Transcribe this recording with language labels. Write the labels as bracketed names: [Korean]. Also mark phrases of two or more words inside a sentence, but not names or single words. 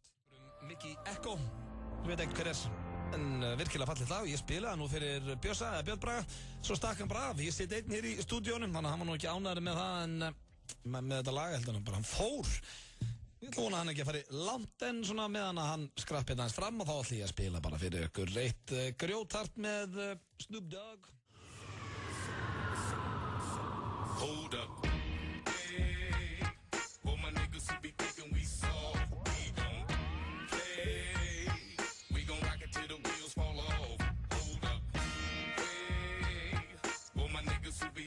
[Icelandic] Mikki Ekko, ég veit ekki hver er. En virkilega fallið lag, ég spilaði nú fyrir Björn Braga, svo stakk hann bara af. Ég sitt einn hér í stúdíónum, þannig að hann var nú ekki ánægður með það, en með þetta lag heldur hann bara, hann fór. Ég ætla vona hann ekki að fara langt en svona meðan að hann skrappið aðeins fram og þá ætla ég að spila bara fyrir ykkur eitt grjótart með Snoop Dogg. [English] Hold up. Hey, for my niggas who be thinking we soft. Till the wheels fall off. Hold up. Hey, for my niggas